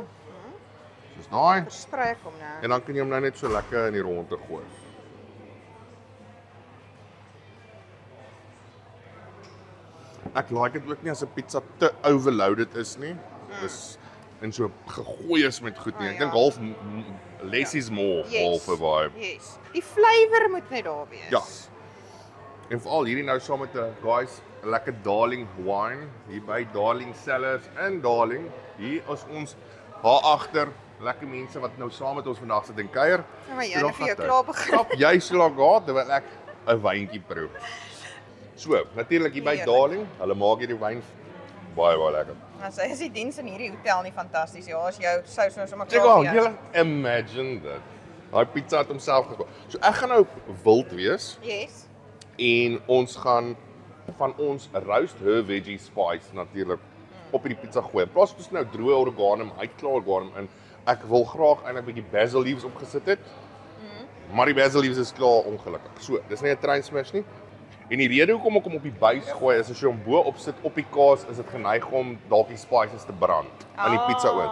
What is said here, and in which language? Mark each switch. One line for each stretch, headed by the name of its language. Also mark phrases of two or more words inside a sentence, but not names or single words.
Afrikaans: Soos daai. Sprei ek hom nou. En dan kan jy hom nou net so lekker in die ronde gooi. Ek like dit ook nie as 'n pizza te overloaded is nie. Dis en so gegooi is met goed nie. Ek dink half
English: less is more,
Afrikaans: half 'n vibe. Yes. Die flavour moet net daar wees. Ja. En veral hierdie nou saam met 'n guys, 'n lekker Darling wine hier by Darling Cellars in Darling. Hier is ons daar agter lekker mense wat nou saam met ons vandag sit en kuier. Ja, maar jy het vir jou klaar begin. Stap jy so lank gehad terwyl ek 'n wyntjie proe. So, natuurlik hier by Heerlik. Darling, hulle maak hierdie wyn baie lekker. Nou sê is die diens in hierdie hotel nie fantasties. Ja, as jou sous nou sommer Check klaar out, vir jou. julle imagine dit. Daai pizza het homself gemaak. So ek gaan nou wild wees. Yes. En ons gaan van ons
English: roast her veggie spice
Afrikaans: natuurlik op hierdie pizza gooi. In plaas van ons nou droë oregano, uitklaar oregano in. Ek wil graag eintlik 'n bietjie
English: basil leaves
Afrikaans: opgesit het. Maar die
English: basil leaves
Afrikaans: is klaar ongelukkig. So, dis nie 'n
English: train smash
Afrikaans: nie. En die rede hoekom ek hom op die base gooi is as jy hom bo op sit op die kaas, is dit geneig om dalk die spices te brand aan die pizza oond.